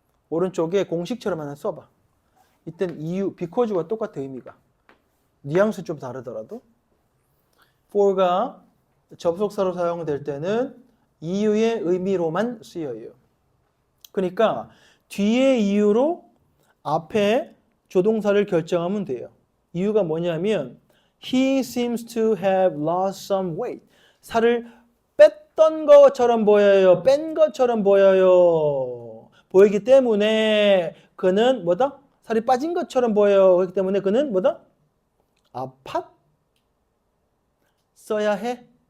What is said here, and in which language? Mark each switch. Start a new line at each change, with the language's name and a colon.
Korean: 오른쪽에 공식처럼 하나 써봐. 이땐 이유, because와 똑같아, 의미가. 뉘앙스 좀 다르더라도. for가 접속사로 사용될 때는 이유의 의미로만 쓰여요. 그러니까 뒤에 이유로 앞에 조동사를 결정하면 돼요. 이유가 뭐냐면
English: He seems to have lost some weight.
Korean: 살을 뺐던 것처럼 보여요. 뺀 것처럼 보여요. 보이기 때문에 그는 뭐다? 살이 빠진 것처럼 보여요. 그렇기 때문에 그는 뭐다? 써야 해.